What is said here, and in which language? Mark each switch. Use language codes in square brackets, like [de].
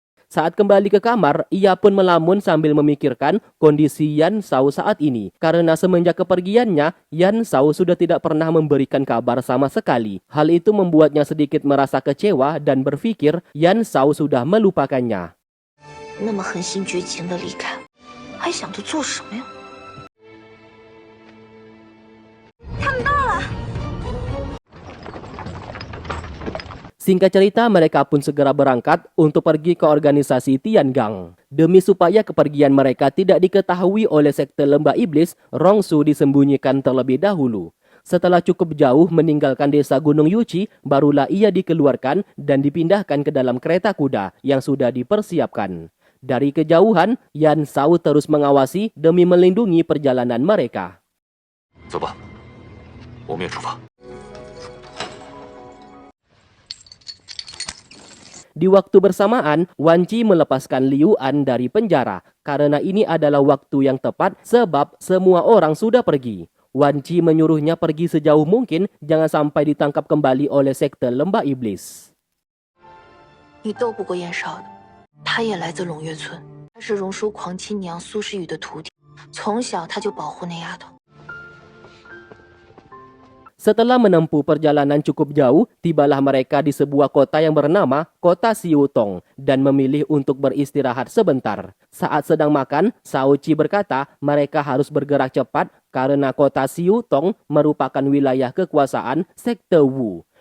[id] Saat kembali ke kamar, ia pun melamun sambil memikirkan kondisi Yan Shao saat ini. Karena semenjak kepergiannya, Yan Shao sudah tidak pernah memberikan kabar sama sekali. Hal itu membuatnya sedikit merasa kecewa dan berpikir Yan Shao sudah melupakannya. [zh] 那么狠心绝情的离开，还想着做什么呀？他们到了。 [id] Singkat cerita, mereka pun segera berangkat untuk pergi ke organisasi Tiangang. Demi supaya kepergian mereka tidak diketahui oleh sekte lembah iblis, Rongsu disembunyikan terlebih dahulu. Setelah cukup jauh meninggalkan desa Gunung Yuchi, barulah ia dikeluarkan dan dipindahkan ke dalam kereta kuda yang sudah dipersiapkan. Dari kejauhan, Yan Shao terus mengawasi demi melindungi perjalanan mereka. [zh] 走吧，我们也出发。 [id] Di waktu bersamaan, Wan Qi melepaskan Liu An dari penjara karena ini adalah waktu yang tepat sebab semua orang sudah pergi. Wan Qi menyuruhnya pergi sejauh mungkin, jangan sampai ditangkap kembali oleh sekte lembah iblis. [zh] 你斗不过燕少的，他也来自龙月村，他是荣叔狂亲娘苏诗雨的徒弟，从小他就保护那丫头。 [id] Setelah menempuh perjalanan cukup jauh, tibalah mereka di sebuah kota yang bernama Kota Siutong dan memilih untuk beristirahat sebentar. Saat sedang makan, Shao Qi berkata mereka harus bergerak cepat karena Kota Siutong merupakan wilayah kekuasaan sekte Wu.